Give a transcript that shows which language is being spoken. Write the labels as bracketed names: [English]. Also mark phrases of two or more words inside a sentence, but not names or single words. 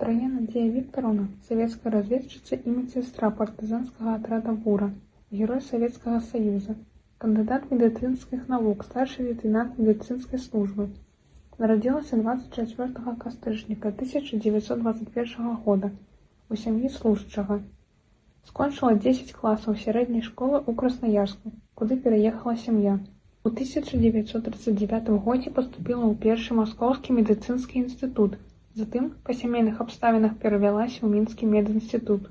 [Russian] Тарая Надзея Викторовна – советская разведчица и медсестра партизанского отряда «Бура», Герой Советского Союза, кандидат медицинских наук, старший лейтенант медицинской службы. [Belarusian] Народилася 24 кастрычніка 1921 года у сям'і служачага. Скончыла 10 класаў сярэдняй школы ў Красноярску, куды пераехала сям'я. У 1939 годзе паступіла ў першы Маскоўскі медыцынскі інстытут, затым па сямейных абставінах перавялася ў Мінскі медінстытут.